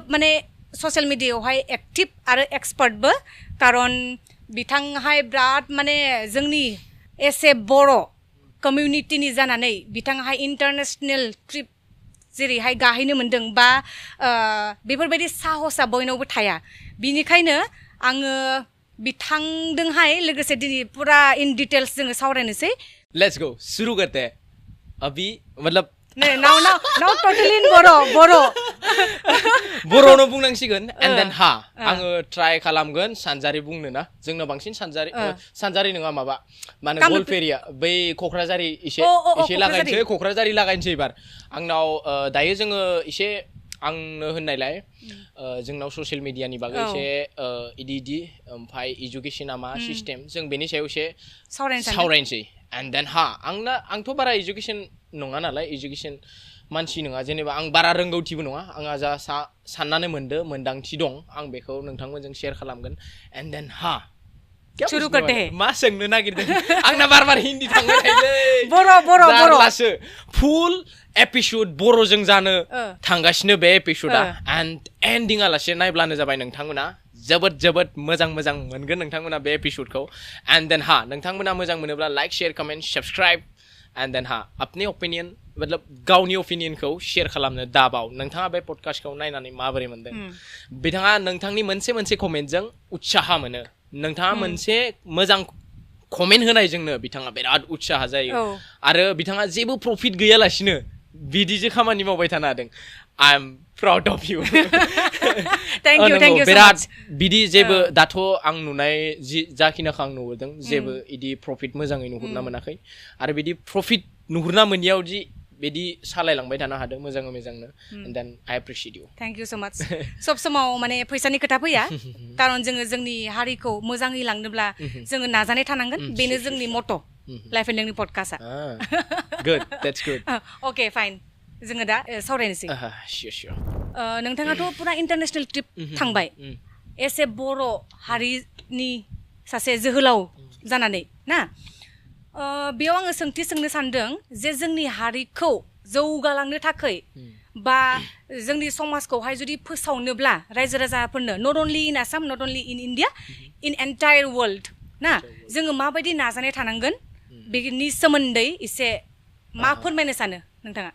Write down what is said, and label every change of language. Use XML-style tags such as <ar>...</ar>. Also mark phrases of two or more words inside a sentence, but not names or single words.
<brx>माने ससियेल मिडियायावहाय एक्टिभ आरो एक्सपार्टबो कारन बिथांहाय बिराद माने जोंनि एसे बर' कमिउनिटिनि जानानै बिथांहाय</brx> <en>international trip</en> <brx>जेरैहाय गाहैनो मोन्दों बा बेफोरबायदि साहसआ बयनावबो थाया बिनिखायनो आङो बिथांदोंहाय लोगोसे दिनै पुरा</brx> <en>in details</en> <brx>जोङो सावरायनोसै</brx> <en>Let's go</en> <hi>शुरू करते हैं अभी मतलब</hi> <en>Now totally in Boro'</en> <brx>बर'नो बुंनांसिगोन</brx> <en>and then</en> <brx>आङो ट्राइ खालामगोन सानजारि बुंनो ना जोंनो बांसिन सानजारि नङा माबा माने गलपेरिया बै क'क्राझारि एसे लागायनोसै क'क्राझारि लागायनोसै एबार आंनाव दायो जोङो एसे आंनो होननायलाय जोंनाव</brx> <en>social media</en> <brx>बागै एसे इदि ओमफ्राय इडुकेसना मा सिस्टेम जों बेनि सायाव एसे सावरायनोसै</brx> <en>and then</en> <brx>आंथ' बारा इडुकेसन नङा नालाय इडुकेसन मानसि नङा जेनेबा आं बारा रोंगौथिबो नङा आंहा जा साननानै मोन्दांथि दं आं बेखौ नोंथांमोनजों शेयार खालामगोन</brx> <en>and then</en> <hi>शुरू करते हैं</hi> <brx>मा सोंनो नागिरदों आंना बार हिन्दी थांबाय थायोलै बर' फुल एपिसोड बर'जों जानो थांगासिनो बे एपिसोडा</brx> <en>and ending</en> <brx>आलासे नायब्लानो जाबाय नोंथांमोना जोबोद मोजां मोनगोन नोंथांमोना बे एपिसोडखौ</brx> <en>and then</en> <brx>नोंथांमोना मोजां मोनोब्ला</brx> <en>like share comment subscribe and then</en> <hi>अपनी ओपिनियन मतलब</hi> <brx>गावनि ओपिनियनखौ शेयार खालामनो दाबाव नोंथाङा बे पडकास्टखौ नायनानै माबोरै मोनदों बिथाङा नोंथांनि मोनसे कमेन्टजों उत्साह मोनो नोंथाङा मोनसे मोजां कमेन्ट होनायजोंनो बिथाङा बिराद उत्साह जायो आरो बिथाङा जेबो प्रफिट गैयालासिनो बिदिसो खामानि मावबाय थानो हादों</brx> <en>I am proud of you Thank you</en> <brx>बिराद बिदि जेबो दाथ' आं नुनाय जाखिनाखौ आं नुबोदों जेबो इदि प्रफिट मोजाङै नुहुरना मोनाखै आरो बिदि प्रफिट नुहुरना मोनियाव जि बिदि सालायलांबाय थानो हादों मोजांनो</brx> <en>and then I appreciate you Thank you so much</en> <brx>सब समाव माने फैसानि खोथा फैया कारन जोङो जोंनि हारिखौ मोजाङै लांनोब्ला जोङो नाजानाय थानांगोन बेनो जोंनि मट'</brx> <en>life and learning</en> <brx>पडकास्टआ</brx> <en>Good that's good okay fine</en> <brx>जोङो दा सावरायनोसै</brx> <en>Sure</en> <brx>नोंथाङाथ' पुरा</brx> <en>international trip</en> <brx>थांबाय एसे बर' हारिनि सासे जोहोलाव जानानै ना बेयाव आङो सोंथि सोंनो सानदों जे जोंनि हारिखौ जौगालांनो थाखाय बा जोंनि समाजखौहाय जुदि फोसावनोब्ला रायजो राजाफोरनो</brx> <en>not only in Assam not only in India in entire world</en> <brx>ना जोङो माबायदि नाजानाय थानांगोन बेनि सोमोन्दै एसे मा फोरमायनो सानो नोंथाङा</brx>